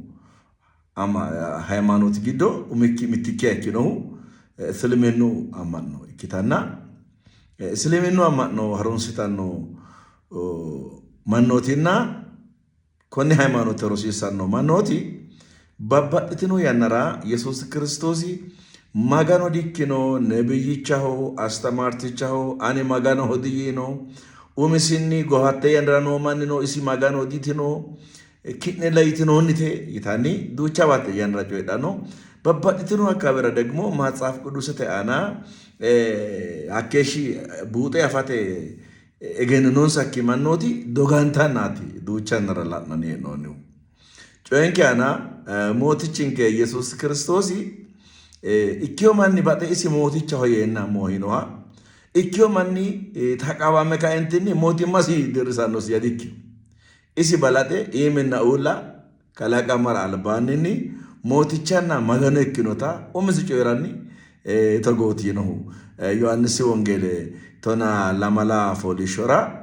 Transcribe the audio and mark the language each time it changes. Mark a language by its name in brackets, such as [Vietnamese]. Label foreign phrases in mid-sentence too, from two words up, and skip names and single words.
[Sidamo] ሃይማኖት giddo mittikkiya ikkinohu isliminnu ammanno ikkitanna isliminnu ammanno harunsitanno mannootinna konne ሃይማኖት rosiisanno mannooti babbaxxitino yannara Yesus Kiristoosi magano dikkino nebiyyichaho astamaartichaho ani magano hodiyino umisinni gohatte yannara noo manni no isi magano ditino ki'ne layitinoonnite yitanni duucha baate yannara coydhanno babbaxxitino akkaabera [Amharic] ደግሞ መጽሐፍ ቅዱስ [Sidamo] ete aana hakkeeshshi buuxe afate egennoonsakki mannooti dogantannaati duucha yannara la'nanni hee'noonnihu coyenke aana mootichinke Yesus Kiristoosi ikkiyo manni baxe isi mootichaho yeenna moohinoha ikkiyo manni taqawame kaentinni mootimmasi dirrisannosi yadikki isi balaxe iiminna uulla kalaqamara albaanninni mootichanna magano ikkinota umisi coyiranni togootinohu Yohannisi wongeele tona lamala foolishshora